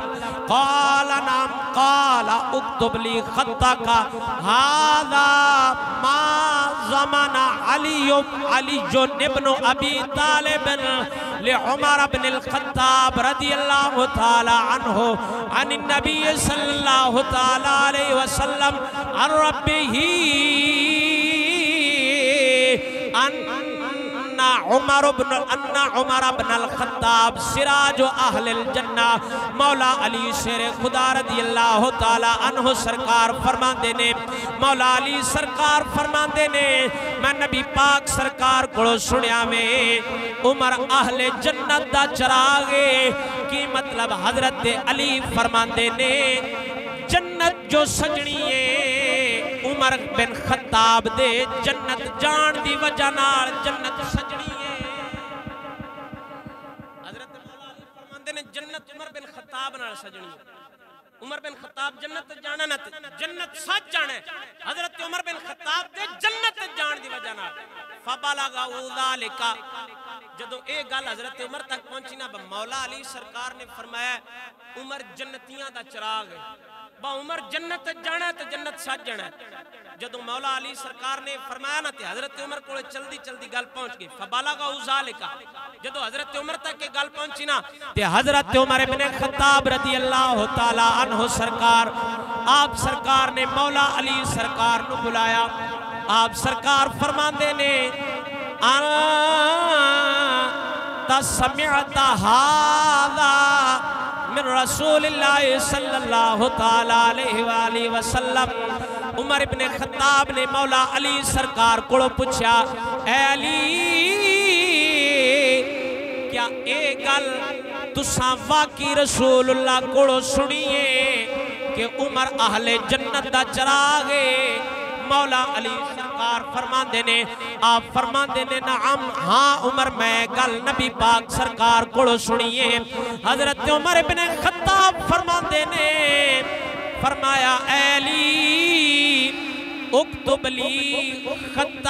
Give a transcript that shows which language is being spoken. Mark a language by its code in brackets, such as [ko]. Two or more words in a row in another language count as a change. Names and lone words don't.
[ar] قال نعم قال اكتب لي خطك هذا ما ضمن علي بن أبي طالب ل عمر بن الخطاب رضي الله تعالى عنه عن النبي صلى الله تعالى عليه وسلم عن ربه أن عمر بن الخطاب سراج أهل الجنة. [pa] مولا علی شیر خدا [ar] رضي الله تعالى عنه [pa] سرکار فرماتے نے مولا علی سرکار فرماتے نے میں نبی پاک سرکار کو سنیا میں عمر اہلے جنت دا چراغ کی مطلب حضرت علی فرماتے نے جنت جو سجنی ہے عمر بن خطاب دے جنت جان دی وجہ نال جنت سجنی ہے حضرت مولا علی فرماندے نے جنت عمر بن خطاب نال سجنی ہے عمر بن خطاب جنت جانا نہ جنت سچ جانا ہے حضرت عمر بن خطاب دے جنت جان دی وجہ نال [ar] فبلغ ذالک [pa] جدو اے گل حضرت عمر تک پہنچی نا مولا علی سرکار نے فرمایا عمر جنتیاں دا چراغ ہے با عمر جنت جانا ہے تو جنت سچ جانا ہے جدو مولا علی سرکار نے فرمایا نا تے حضرت عمر کو چلدی چلدی گل پہنچ گئی [ar] فبلغ ذالک [pa] جدو حضرت عمر تک کے گل پہنچی نا تے حضرت عمر بن خطاب [ar] رضی اللہ تعالی عنہ [pa] سرکار آپ سرکار نے مولا علی سرکار نو بلایا آپ سرکار فرماندے نے [ar] انت سمعت هذا من رسول اللہ صلی اللہ تعالی علیہ وآلہ وسلم [pa] عمر ابن خطاب نے مولا علی سرکار کو پوچھا اے علی کیا اے گل تساں واقعی رسول اللہ کو سنیے کہ عمر اہل جنت دا چراغ ہے مولا علی سرکار فرماندے نے آپ فرماندے نے نعم ہاں عمر میں گل نبی پاک سرکار کو سنیے حضرت عمر ابن خطاب فرماندے نے فرمایا اے علی [ar] اکتب لی خطہ